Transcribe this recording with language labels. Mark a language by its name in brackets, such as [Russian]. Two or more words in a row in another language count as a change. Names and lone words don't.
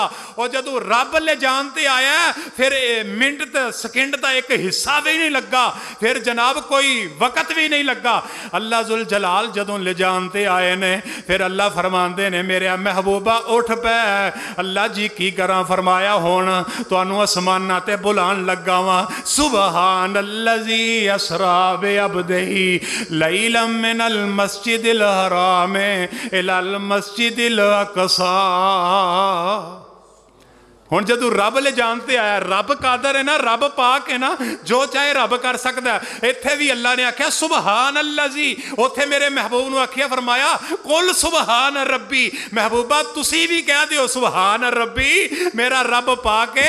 [Punjabi] اور جدوں رب لے جان تے آیا پھر منٹ تے سیکنڈ کا ایک حصہ بھی نہیں لگا، پھر جناب کوئی وقت بھی نہیں لگا. اللہ ذو الجلال جدوں لے جانتے آئے نے پھر اللہ فرماتے نے میرے محبوبا اٹھ پے. اللہ جی کی کرا، فرمایا ہن تہانوں اسماناں تے بلان لگا وا. [Arabic] سبحان الذي أسرى بعبده ليلا من المسجد الحرام إلى المسجد الأقصى. [Punjabi] ہن جدوں رب لے جانتے آیا، رب قادر ہے نا، رب پاک ہے نا، جو چاہے رب کر سکتا ہے. ایتھے بھی اللہ نے آکھیا [Arabic] سبحان الذي, [Punjabi] اوتھے میرے محبوب نے آکھیا فرمایا [Arabic] قل سبحان ربي, [Punjabi] محبوبا تسی بھی کہہ دیو [Arabic] سبحان ربي, [Punjabi] میرا رب پاک ہے.